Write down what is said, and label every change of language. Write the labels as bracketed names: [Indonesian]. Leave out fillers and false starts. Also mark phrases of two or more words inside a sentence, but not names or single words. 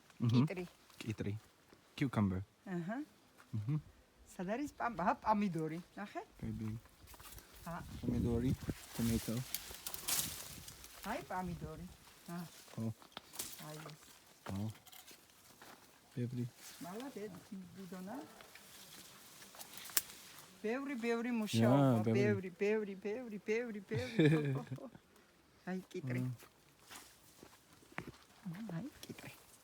[Georgian] კიტრი. კიტრი. Cucumber. აჰა. სად არის პამიდორი? ნახე? [English] Baby. [Georgian] Pomidori. [English] Tomato. [Georgian] აი პამიდორი. Oh. აი ეს. [English] Oh. Baby. [Georgian] მალადეთ ბუდონა. ბევრი მუშაობა, ბევრი. აი კიტრი. აი კიტრი.